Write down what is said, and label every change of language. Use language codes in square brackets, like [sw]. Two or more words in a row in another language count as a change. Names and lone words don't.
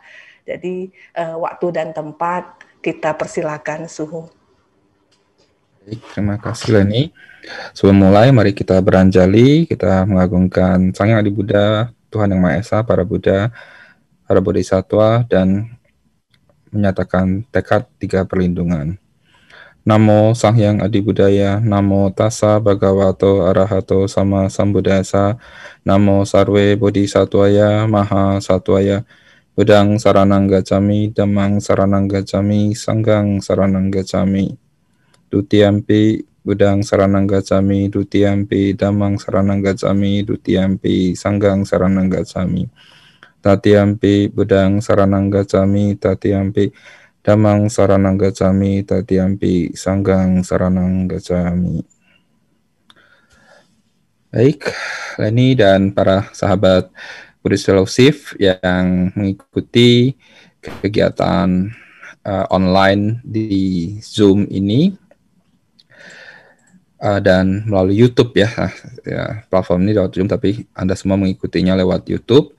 [id] Jadi waktu dan tempat kita persilakan suhu. Baik, terima kasih Leni. Sebelum mulai, mari kita beranjali, kita mengagungkan Sang Hyang Adi Buddha, Tuhan Yang Maha Esa, para Buddha, para Bodhisattva, dan menyatakan tekad 3 perlindungan. [pi] Namo Sang Hyang Adi Buddhaya, Namo Tassa Bhagavato Arahato Sama Sambuddhassa, Namo Sarve Bodhisattvaya Maha Sattvaya, Buddhang Saranang Gacchami, Dhammang Saranang Gacchami, Sanghang Saranang Gacchami. Dutiyampi Buddhang Saranang Gacchami, Dutiyampi Dhammang Saranang Gacchami, Dutiyampi Sanghang Saranang Gacchami. Tatiyampi Buddhang Saranang Gacchami, Tatiyampi Dhammang Saranang Gacchami, Tatiyampi Sanghang Saranang Gacchami. [id] Baik, Leni dan para sahabat Buddhist Fellowship yang mengikuti kegiatan online di Zoom ini dan melalui YouTube ya, platform ini lewat Zoom, tapi Anda semua mengikutinya lewat YouTube.